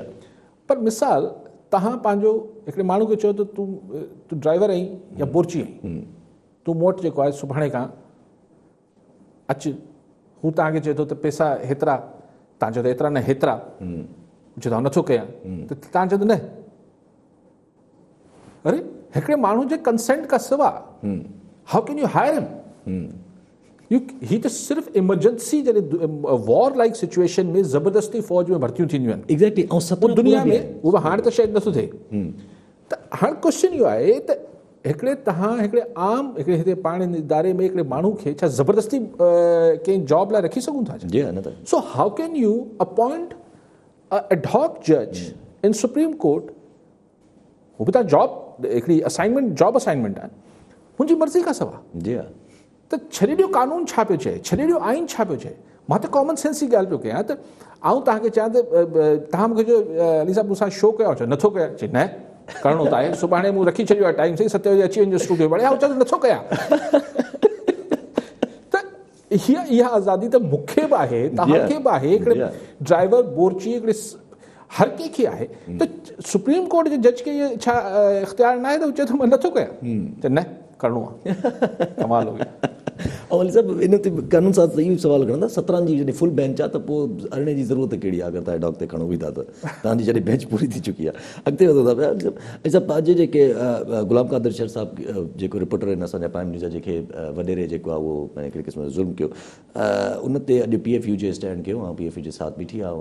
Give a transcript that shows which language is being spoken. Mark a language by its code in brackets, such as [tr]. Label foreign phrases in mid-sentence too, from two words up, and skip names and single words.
[sd] पर मिसाल तव्हां पंहिंजो हिकिड़े माण्हू खे चओ त तूं ड्राइवर आहीं या बोरची आहीं, तूं मूं वटि जेको आहे सुभाणे खां अचु, हू तव्हांखे चए थो त पैसा हेतिरा, तव्हां चओ त एतिरा न हेतिरा, चओ त नथो कयां, त तव्हां चओ त न। अरे हिकिड़े माण्हू जे कंसेंट खां सवाइ [en] How can you hire him? [sd] ही त सिर्फ़ु इमरजेंसी जॾहिं [en] war like situation [sd] में ज़बरदस्ती फ़ौज में भर्तियूं थींदियूं आहिनि। एग्ज़ैक्टली, ऐं सभु दुनिया में उहो हाणे त शायदि नथो थिए। त हाणे क्वेश्चन इहो आहे त तव्हां हिकिड़े आम हिकिड़े हिते पाण इदारे में हिकिड़े माण्हू खे छा ज़बरदस्ती कंहिं जॉब लाइ रखी सघूं था? [en] So how can you appoint ad hoc judge in Supreme Court? [sd] हू बि तव्हां जॉब हिकिड़ी [en] job assignment [sd] आहे, मुंहिंजी मर्ज़ी खां सवाइ। जी हा, त छॾे ॾियो कानून छा पियो चए, छॾे ॾियो आइन छा पियो चए। मां त [en] common sense [sd] जी ॻाल्हि पियो कयां त आउं तव्हांखे चयां त तव्हां मूंखे चयो अली साहब मूंसां शो कयो, चयो नथो कयां, चए न करिणो त आहे, सुभाणे मूं रखी छॾियो आहे टाइम सां 7 बजे अची वञिजो स्टूडियो में, चयो नथो कयां। त इहा आज़ादी त मूंखे बि आहे, तव्हांखे बि आहे, हिकिड़े ड्राइवर बोरची हिकिड़े हर कंहिंखे आहे। त सुप्रीम कोर्ट जे जज खे इहो छा इख़्तियार न आहे त चए थो मां नथो कयां? चए न करिणो आहे। [ur] کمال ہو گیا. [sd] ऐं अली साहब इन ते कानून सां इहो सवाल खणंदा, 17 जी जॾहिं [en] full bench [sd] आहे त पोइ 18 जी ज़रूरत कहिड़ी आहे? अगरि तव्हां एडहॉक ते खणो बि था त तव्हांजी जॾहिं बेंच पूरी थी चुकी आहे, अॻिते वधो था पिया। ऐं पंहिंजे जेके गुलाम कादिर शर साहब जेको रिपोर्टर आहिनि असांजा प्राइम न्यूज़ जेके वॾेरे जेको आहे उहो हिकिड़े क़िस्म जो ज़ुल्म कयो, उन ते अॼु PFU जे स्टैंड कयो ऐं PFU जे साथ बीठी आहे।